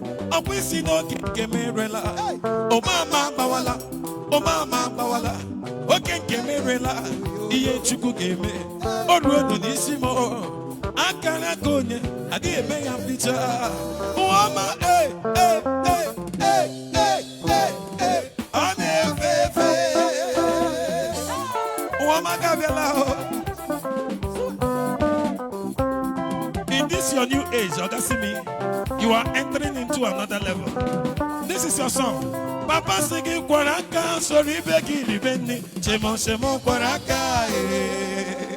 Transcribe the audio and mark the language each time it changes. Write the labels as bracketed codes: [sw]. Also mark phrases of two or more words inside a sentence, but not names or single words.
[ig] Ọ bụ isi n'oge nke m erela, ụma ama agbawala, ụma ama agbawala, oge nke m erela, ihe Chukwu ga-eme, o ruo ọdụ n'isi m, akara aka onye, adịghị eme ya mficha. Ụwa ọma, eh, eh, eh, eh, eh, eh, eh, ọ na-efe efe. Ụwa ọma ga-abịala, oh. [en] In this your new age, Oga Simi, you are entering into another level. This is your song. [ig] Papa sị gị kwara aka soro ibe gị ribe nri, chemo chemo kwara aka, eh.